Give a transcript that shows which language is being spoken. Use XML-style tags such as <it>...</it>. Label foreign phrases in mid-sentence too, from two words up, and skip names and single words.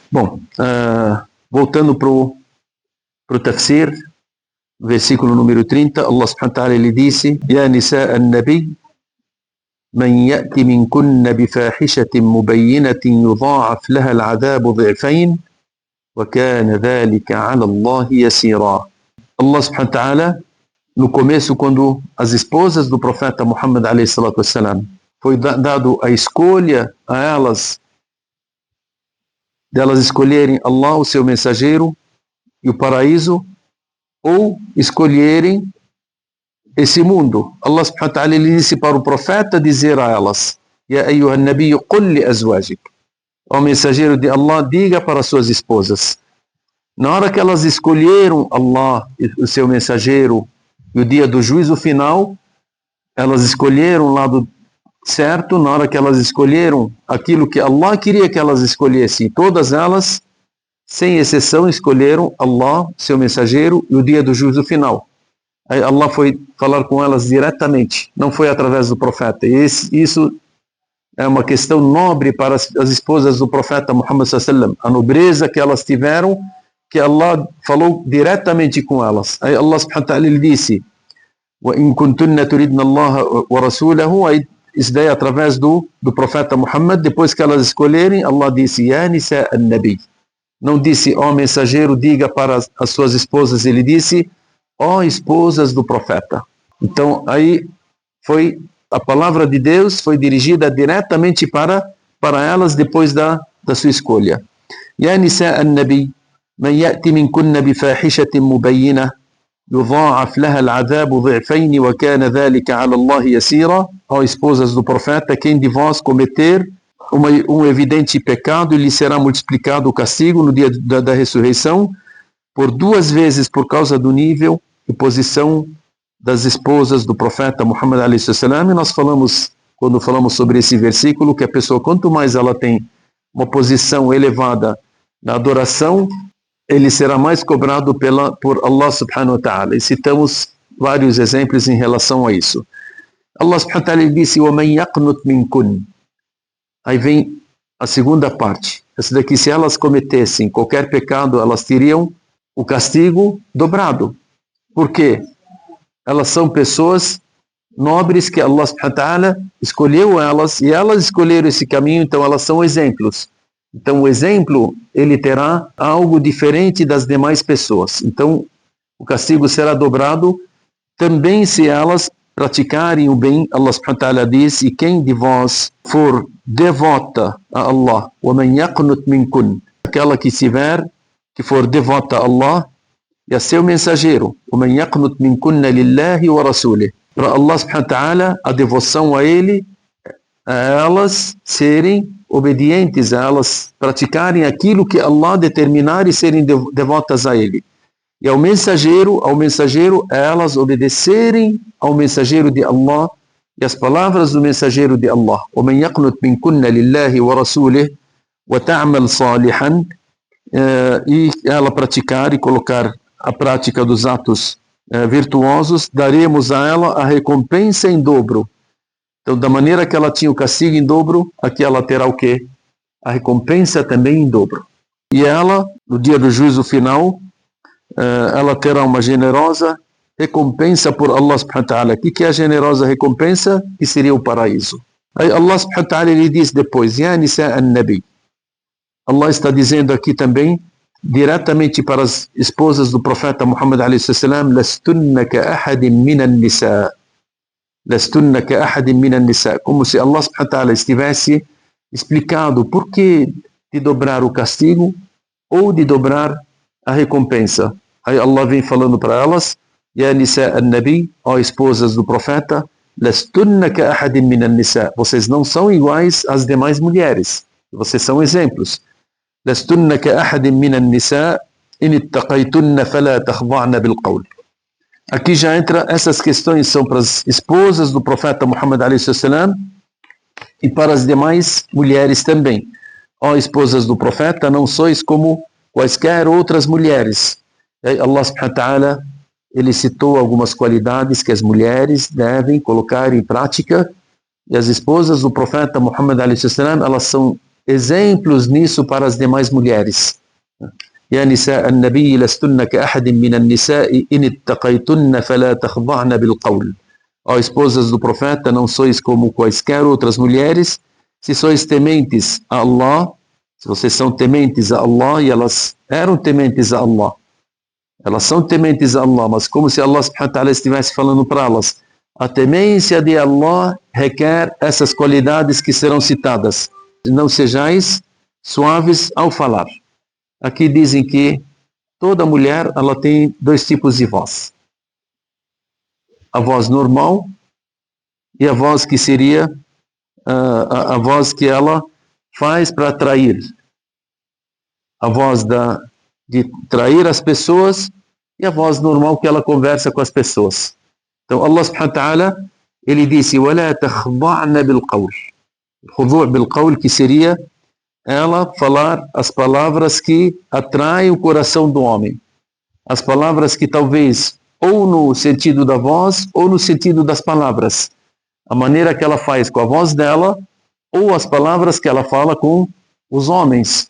<pt>Bom, voltando para o tafsir, versículo número 30, Allah subhanahu wa ta'ala ele disse:</pt> <ar>يا نساء النبي من يأت منكن بفاحشة مبينة يضاعف لها العذاب ضعفين وكان ذلك على الله يسيرا.</ar> <pt>Allah subhanahu wa ta'ala, no começo, quando as esposas do profeta Muhammad alayhi salatu wassalam, foi dado a escolha a elas, delas escolherem Allah, o seu mensageiro, e o paraíso, ou escolherem esse mundo. Allah subhanahu wa ta'ala ele disse para o profeta dizer a elas:</pt> <ar>يا أيها النبي قل لأزواجك.</ar> <pt>O mensageiro de Allah, diga para suas esposas. Na hora que elas escolheram Allah, o seu mensageiro, e o dia do juízo final, elas escolheram o lado certo. Na hora que elas escolheram aquilo que Allah queria que elas escolhessem, todas elas, sem exceção, escolheram Allah, seu mensageiro, e o dia do juízo final. Aí Allah foi falar com elas diretamente, não foi através do profeta. E isso é uma questão nobre para as esposas do profeta Muhammad sallallahu alaihi wasallam, a nobreza que elas tiveram, que Allah falou diretamente com elas. Aí Allah subhanahu wa ta'ala ele disse:</pt> <ar>وإن كنتن تردن الله ورسوله.</ar> <pt>Aí isso daí através do profeta Muhammad. Depois que elas escolherem, Allah disse:</pt> <ar>يا نساء النبي.</ar> <pt>Não disse: ó mensageiro, diga para as suas esposas. Ele disse: ó esposas do profeta. Então aí foi a palavra de Deus, foi dirigida diretamente para elas depois da sua escolha.</pt> <ar>يا نساء النبي من يأت منكن بفاحشة مبينة يضاعف لها العذاب ضعفين وكان ذلك على الله يسيرا.</ar> <pt>Ó esposas do profeta, quem de vós cometer um evidente pecado, lhe será multiplicado o castigo no dia da ressurreição por 2 vezes por causa do nível e posição das esposas do profeta Muhammad alayhi salam. E nós falamos, quando falamos sobre esse versículo, que a pessoa, quanto mais ela tem uma posição elevada na adoração, ele será mais cobrado por Allah subhanahu wa ta'ala. E citamos vários exemplos em relação a isso. Allah subhanahu wa ta'ala disse:</pt> <ar>وَمَنْ يَقْنُتْ مِنْكُنْ.</ar> <pt>Aí vem a segunda parte. Essa daqui, se elas cometessem qualquer pecado, elas teriam o castigo dobrado. Por quê? Elas são pessoas nobres que Allah subhanahu wa ta'ala escolheu elas, e elas escolheram esse caminho, então elas são exemplos. Então o exemplo, ele terá algo diferente das demais pessoas. Então o castigo será dobrado também se elas praticarem o bem. Allah subhanahu wa ta'ala diz: e quem de vós for devota a Allah,</pt> <ar>وَمَنْ يَقْنُتْ مِنْكُنْ,</ar> <pt>aquela que for devota a Allah e a seu mensageiro,</pt> <ar>وَمَنْ يَقْنُتْ مِنْكُنَّ لِلَّهِ وَرَسُولِهِ, para Allah subhanahu wa ta'ala,</ar> <pt>a devoção a ele, a elas serem obedientes, a elas praticarem aquilo que Allah determinar e serem devotas a ele. E ao mensageiro, elas obedecerem ao mensageiro de Allah e as palavras do mensageiro de Allah.</pt> <ar>وَمَنْ يَقْنُتْ مِنْكُنَّ لِلَّهِ وَرَسُولِهِ وَتَعْمَلْ صَالِحًا,</ar> <pt>e ela praticar e colocar a prática dos atos virtuosos, daremos a ela a recompensa em dobro. Então, da maneira que ela tinha o castigo em dobro, aqui ela terá o quê? A recompensa também em dobro. E ela, no dia do juízo final, ela terá uma generosa recompensa por Allah subhanahu wa ta'ala. O que é a generosa recompensa? Que seria o paraíso. Aí Allah subhanahu wa ta'ala ele diz depois:</pt> <ar>يا نساء النبي.</ar> <pt>Allah está dizendo aqui também, diretamente para as esposas do profeta Muhammad alayhi salam:</pt> <ar>لستن كأحد من النساء. لستن كأحد من النساء.</ar> <pt>Como se Allah subhanahu wa ta'ala estivesse explicado por que de dobrar o castigo ou de dobrar a recompensa. Aí Allah vem falando para elas:</pt> <ar>يا نساء النبي,</ar> <pt>ó esposas do profeta,</pt> <ar>لستن كأحد من النساء.</ar> <pt>Vocês não são iguais às demais mulheres. Vocês são exemplos.</pt> <ar>لستن كأحد من النساء إن اتقيتن فلا تخضعن بالقول.</ar> <pt>Aqui já entra, essas questões são para as esposas do profeta Muhammad alayhi salam e para as demais mulheres também. Ó esposas do profeta, não sois como quaisquer outras mulheres. E Allah subhanahu wa ta'ala ele citou algumas qualidades que as mulheres devem colocar em prática, e as esposas do profeta Muhammad alayhi salam, elas são exemplos nisso para as demais mulheres.</pt> <ar>يا نساء النبي لستن كأحد من النساء إن اتقيتن فلا تخضعن بالقول.</ar> <pt>Ó esposas do profeta, não sois como quaisquer outras mulheres, se sois tementes a Allah, se vocês são tementes a Allah, e elas eram tementes a Allah, elas são tementes a Allah, mas como se Allah subhanahu wa ta'ala estivesse falando para elas, a temência de Allah requer essas qualidades que serão citadas. Não sejais suaves ao falar. Aqui dizem que toda mulher ela tem dois tipos de voz. A voz normal e a voz que seria a voz que ela faz para atrair. A voz de trair as pessoas e a voz normal que ela conversa com as pessoas. Então Allah subhanahu wa ta'ala, ele disse</pt> <ar>وَلَا تَخْضَعْنَ بِالْقَوْلِ. خُضُوع بالقول,</ar> <pt>que seria ela falar as palavras que atraem o coração do homem. As palavras que talvez ou no sentido da voz ou no sentido das palavras. A maneira que ela faz com a voz dela ou as palavras que ela fala com os homens.</pt>